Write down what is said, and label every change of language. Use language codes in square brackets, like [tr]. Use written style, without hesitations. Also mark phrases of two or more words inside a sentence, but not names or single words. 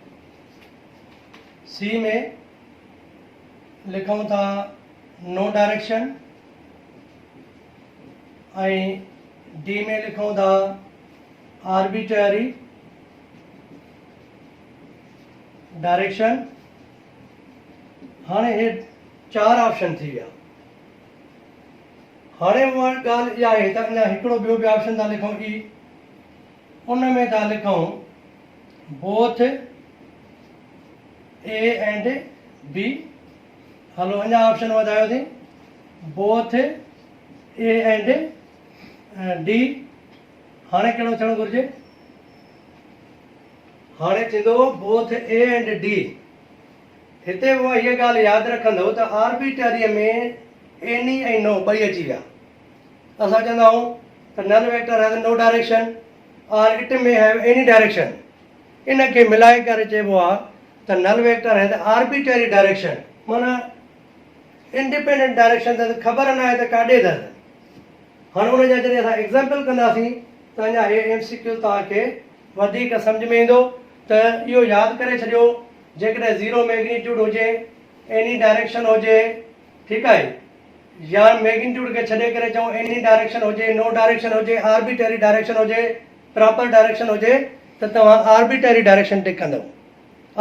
[sd] सी में लिखूं था [en] no direction, [sd] डी में लिखूं था [en] arbitrary direction. [hi] हाँ ये [sd] 4 ऑप्शन थी विया। हाणे उहा ॻाल्हि इहा आहे त अञा हिकिड़ो ॿियो बि ऑप्शन था लिखूं ई, उन में था लिखूं [en] both A and B. [sd] हलो अञा ऑप्शन वधायो थी, [en] both A and D. [sd] हाणे कहिड़ो थियणु घुरिजे, हाणे थींदो [en] both A and D. [sd] हिते उहा हीअ ॻाल्हि यादि रखंदव त आर्बिट्ररीअ में एनी ऐं नो ॿई अची विया। असां चवंदा आहियूं त [en] null vector have no direction और इट में have any direction. [sd] इन खे मिलाए करे चइबो आहे त [en] null vector have arbitrary direction, [sd] माना [en] independent direction [sd] त ख़बर न आहे त काॾे अथसि। हाणे उनजा जॾहिं असां एग्ज़ाम्पल कंदासीं त अञा हे MCQ तव्हांखे वधीक सम्झ में ईंदो। त इहो यादि करे छॾियो, जेकॾहिं 0 मैग्नीट्यूड हुजे, [en] any direction [sd] हुजे, ठीकु आहे, या मैग्नीट्यूड खे छॾे करे चऊं [en] any direction [sd] हुजे, [en] no direction [sd] हुजे, [en] arbitrary direction [sd] हुजे, [en] proper direction [sd] हुजे, त तव्हां [en] arbitrary direction tick [sd] कंदव।